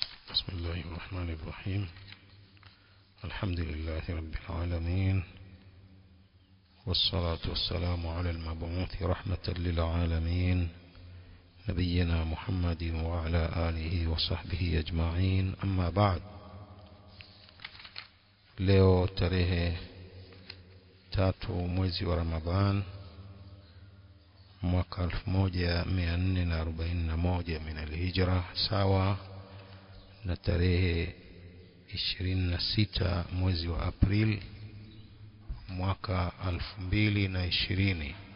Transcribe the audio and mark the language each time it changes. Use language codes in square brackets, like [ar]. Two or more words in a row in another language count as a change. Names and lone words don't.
[ar] بسم الله الرحمن الرحيم. الحمد لله رب العالمين، والصلاة والسلام على المبعوث رحمة للعالمين نبينا محمد وعلى آله وصحبه أجمعين. أما بعد. [sw] leo tarehe 3 mwezi wa Ramadhan mwaka 1441 [ar] من الهجرة, [sw] sawa na tarehe 26 mwezi wa April mwaka 2020.